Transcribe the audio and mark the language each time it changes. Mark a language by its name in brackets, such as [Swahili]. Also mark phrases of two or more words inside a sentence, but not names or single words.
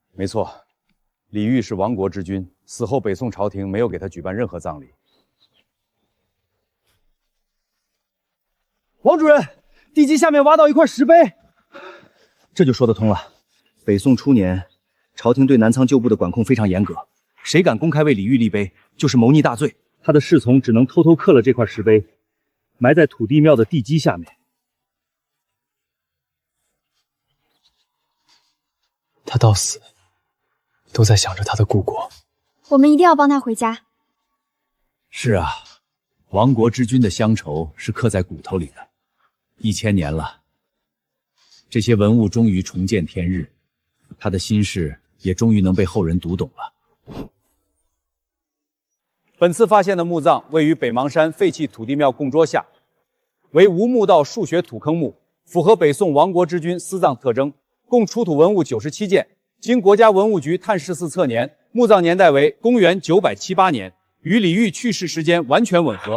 [Chinese] 沒錯，李煜是亡國之君，死後北宋朝廷沒有給他舉辦任何葬禮。王主任，地基下面挖到一塊石碑，這就說得通了。北宋初年，朝廷對南倉舊部的管控非常嚴格，誰敢公開為李煜立碑，就是謀逆大罪。他的侍從只能偷偷刻了這塊石碑，埋在土地廟的地基下面。他到死都在想着他的故国。我们一定要帮他回家。是啊，亡国之君的乡愁是刻在骨头里的。1000年了，这些文物終於重見天日，他的心事也終於能被後人讀懂了。本次發現的墓葬位於北邙山廢棄土地廟供桌下，為無墓道數學土坑墓，符合北宋亡國之君司葬特徵，共出土文物97件，經國家文物局探視司測年，墓葬年代為公元978年，與李煜去世時間完全吻合。